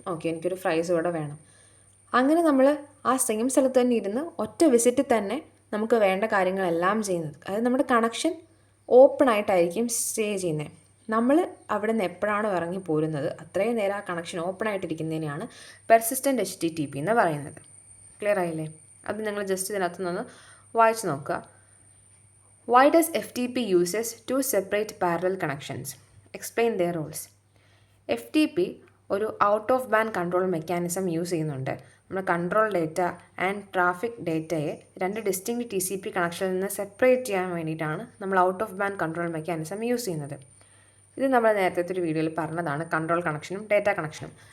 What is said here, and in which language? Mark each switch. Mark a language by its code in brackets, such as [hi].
[ml] Okay, എനിക്കൊരു fries കൂടെ വേണം. അങ്ങനെ നമ്മൾ ആ സെയിം സ്ഥലത്ത് തന്നെ ഇരുന്ന് ഒറ്റ വിസിറ്റിൽ തന്നെ നമുക്ക് വേണ്ട കാര്യങ്ങളെല്ലാം ചെയ്യുന്നത്. അതായത് നമ്മുടെ കണക്ഷൻ ഓപ്പൺ ആയിട്ടായിരിക്കും സ്റ്റേ ചെയ്യുന്നത്. നമ്മൾ അവിടെ നിന്ന് എപ്പോഴാണോ ഇറങ്ങി പോരുന്നത് അത്രയും നേരം ആ കണക്ഷൻ ഓപ്പൺ ആയിട്ടിരിക്കുന്നതിനെയാണ് പെർസിസ്റ്റൻ്റ് HTTP എന്ന് പറയുന്നത്. ക്ലിയർ ആയില്ലേ? അത് നിങ്ങൾ ജസ്റ്റ് ഇതിനകത്ത് നിന്ന് വായിച്ച് നോക്കുക. [en] Why does FTP uses 2 separate parallel connections? Explain their roles. [ml] FTP ഒരു out of band control mechanism use ചെയ്യുന്നുണ്ട്. നമ്മൾ കൺട്രോൾ ഡേറ്റ ആൻഡ് ട്രാഫിക് ഡേറ്റയെ 2 ഡിസ്റ്റിങ്ക്റ്റ് TCP കണക്ഷനിൽ നിന്ന് സെപ്പറേറ്റ് ചെയ്യാൻ വേണ്ടിയിട്ടാണ് നമ്മൾ out of band control mechanism use ചെയ്യുന്നത്. ഇത് നമ്മൾ നേരത്തെ ഒരു വീഡിയോയിൽ പറഞ്ഞതാണ്, കൺട്രോൾ കണക്ഷനും ഡേറ്റ കണക്ഷനും.